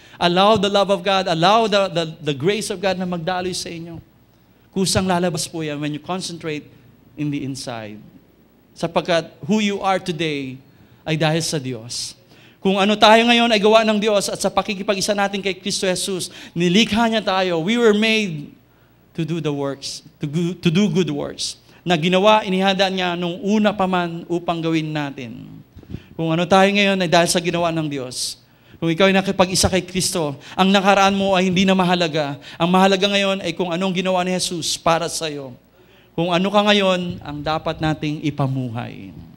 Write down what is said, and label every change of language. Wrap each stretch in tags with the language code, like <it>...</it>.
<en>Allow the love of God, allow the grace of God</en> <tl>na magdaloy sa inyo. Kusang lalabas po yan</tl> <en>when you concentrate in the inside.</en> <tl>Sapagkat</tl> <en>who you are today</en> <tl>ay dahil sa Diyos. Kung ano tayo ngayon ay gawa ng Diyos at sa pakikipag-isa natin kay Kristo Jesus, nilikha niya tayo.</tl> <en>We were made to do the works, to do good works.</en> <tl>Na ginawa, inihanda niya nung una pa man upang gawin natin. Kung ano tayo ngayon ay dahil sa ginawa ng Diyos. Kung ikaw ay nakipag-isa kay Kristo, ang nakaraan mo ay hindi na mahalaga. Ang mahalaga ngayon ay kung anong ginawa ni Jesus para sa iyo. Kung ano ka ngayon, ang dapat nating ipamuhay.</tl>